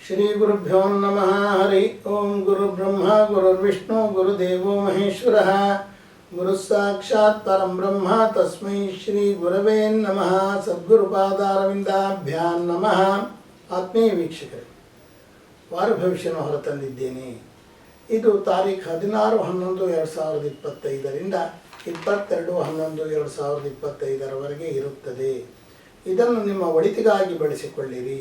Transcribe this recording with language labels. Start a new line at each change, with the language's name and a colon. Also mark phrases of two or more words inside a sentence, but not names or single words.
Sanskrit: ಶ್ರೀ ಗುರುಭ್ಯೋ ನಮಃ. ಹರಿ ಓಂ. ಗುರು ಬ್ರಹ್ಮ ಗುರುರ್ವಿಷ್ಣು ಗುರುದೇವೋ ಮಹೇಶ್ವರಃ. ಗುರು ಸಾಕ್ಷಾತ್ ಪರಂ ಬ್ರಹ್ಮ ತಸ್ಮೈ ಶ್ರೀ ಗುರವೇ ನಮಃ. ಸದ್ಗುರುಪಾದಾರವಿಂದಾಭ್ಯಾಂ ನಮಃ.
Kannada: ಆತ್ಮೀಯ ವೀಕ್ಷಕರೇ, ವಾರ ಭವಿಷ್ಯನ ಹೊರತಂದಿದ್ದೇನೆ. ಇದು ತಾರೀಖು 16/11/2025 22/11/2025 ಇರುತ್ತದೆ. ಇದನ್ನು ನಿಮ್ಮ ಒಳಿತಿಗಾಗಿ ಬಳಸಿಕೊಳ್ಳಿರಿ.